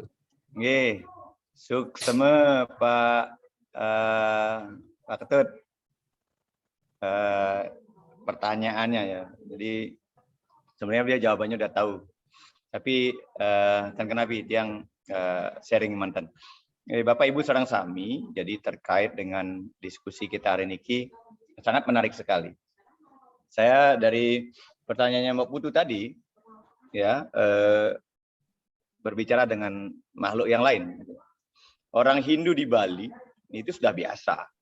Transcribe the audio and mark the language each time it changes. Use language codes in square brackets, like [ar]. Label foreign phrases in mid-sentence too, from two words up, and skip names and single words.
[ban] Nggih. Suksema Pak Ketut. [id] Pertanyaannya ya. Jadi sebenarnya dia jawabannya udah tahu. Tapi kan kenapa yang sharing mantan. Bapak Ibu [ban] sareng sami, [id] jadi terkait dengan diskusi kita hari ini sangat menarik sekali. Saya dari pertanyaannya Mbak Putu tadi, ya berbicara dengan makhluk yang lain. Orang Hindu di Bali itu sudah biasa.